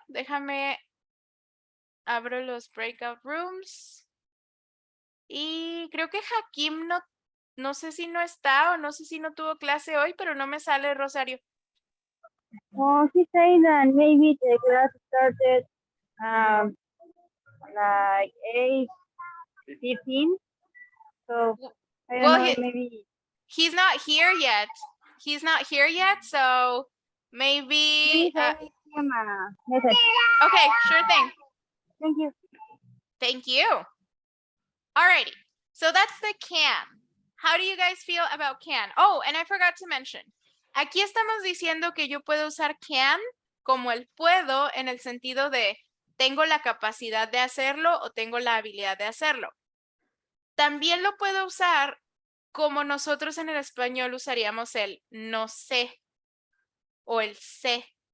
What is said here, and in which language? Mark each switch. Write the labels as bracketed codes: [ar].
[es] Déjame, abro los breakout rooms. Y creo que Hakim no sé si no está o no sé si no tuvo clase hoy, pero no me sale, Rosario. [en] Oh, he said that maybe the class started like 8:15. So I don't Well, know, maybe. he's not here yet. He's not here yet, so maybe. Please send him a message. Okay, sure thing. Thank you. Thank you. Alrighty, so that's the can. How do you guys feel about can? Oh, and I forgot to mention. [es] Aquí estamos diciendo que yo puedo usar can como el puedo en el sentido de tengo la capacidad de hacerlo o tengo la habilidad de hacerlo. También lo puedo usar como nosotros en el español usaríamos el no sé o el sé.